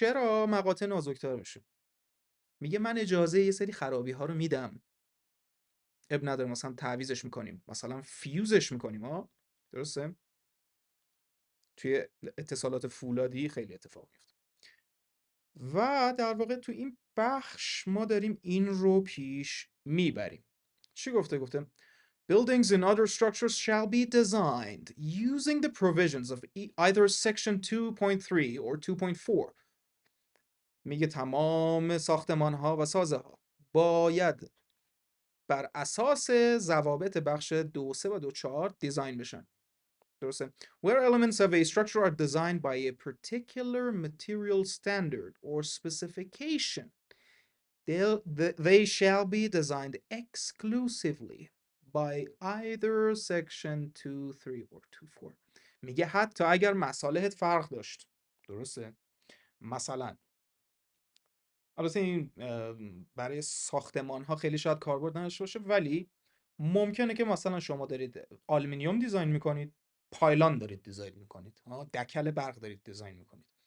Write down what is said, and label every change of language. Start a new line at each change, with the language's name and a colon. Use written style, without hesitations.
Persian: چرا؟ مقاطع نازک‌تر بشه. میگه من اجازه یه سری خرابی ها رو میدم، اب نداره، مثلا تعویضش میکنیم، مثلا فیوزش میکنیم درسته؟ توی اتصالات فولادی خیلی اتفاق میفته. و در واقع تو این بخش ما داریم این رو پیش میبریم. چی گفته؟ گفته
English: Buildings and other structures shall be designed using the provisions of either section 2.3 or 2.4.
Persian: میگه تمام ساختمان ها و سازه ها باید بر اساس ضوابط بخش 2.3 و 2.4 دیزاین بشن، درسته؟
English: Where elements of a structure are designed by a particular material standard or specification, they shall be designed exclusively by either section 2.3 or 2.4.
Persian: میگه حتی اگر مصالحت فرق داشت، درسته؟ مثلا البته این برای ساختمان ها خیلی شاید کاربرد نداشته باشه، ولی ممکنه که مثلا شما دارید آلومینیوم دیزاین میکنید، پایلان دارید دیزاین میکنید، دکل برق دارید دیزاین میکنید.